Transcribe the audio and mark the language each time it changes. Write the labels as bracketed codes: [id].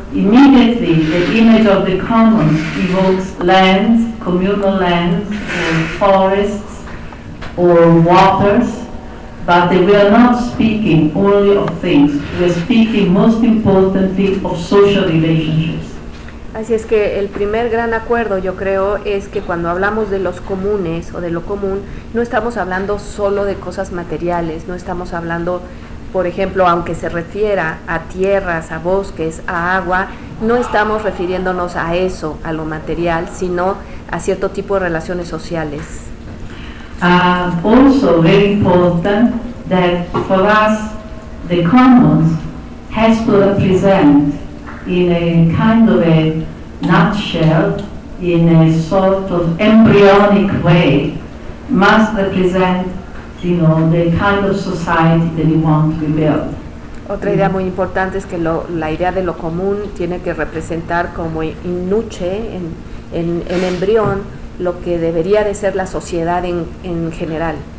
[en] immediately the image of the commons evokes lands, communal lands, or forests, or waters, but we are not speaking only of things, we are speaking most importantly of social relationships. [es] Así es que el primer gran acuerdo, yo creo, es que cuando hablamos de los comunes o de lo común, no estamos hablando solo de cosas materiales, no estamos hablando, por ejemplo, aunque se refiera a tierras, a bosques, a agua, no estamos refiriéndonos a eso, a lo material, sino a cierto tipo de relaciones sociales. [en] Also very important that for us the commons has to represent in a kind of a nutshell, in a sort of embryonic way, must represent, you know, the kind of society that we want to build. [es] Otra idea muy importante es que la idea de lo común tiene que representar como in nuche, en embrión, lo que debería de ser la sociedad en general.